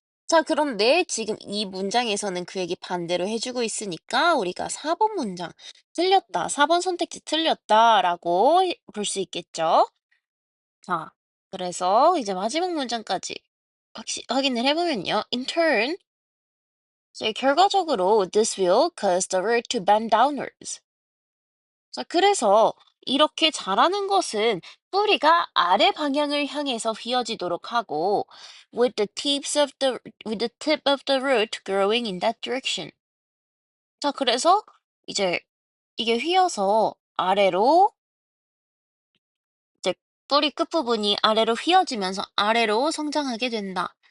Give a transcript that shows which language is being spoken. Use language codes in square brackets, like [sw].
[ko] 자, 그런데 지금 이 문장에서는 그 얘기 반대로 해주고 있으니까 우리가 4번 문장 틀렸다, 4번 선택지 틀렸다라고 볼 수 있겠죠. 자, 그래서 이제 마지막 문장까지 확인을 해보면요. [en] In turn, [ko] 이제 결과적으로 [en] this will cause the root to bend downwards. [ko] 자, 그래서 이렇게 자라는 것은 뿌리가 아래 방향을 향해서 휘어지도록 하고, [en] with the tip of the root growing in that direction. [ko] 자, 그래서 이제 이게 휘어서 아래로, 이제 뿌리 끝부분이 아래로 휘어지면서 아래로 성장하게 된다.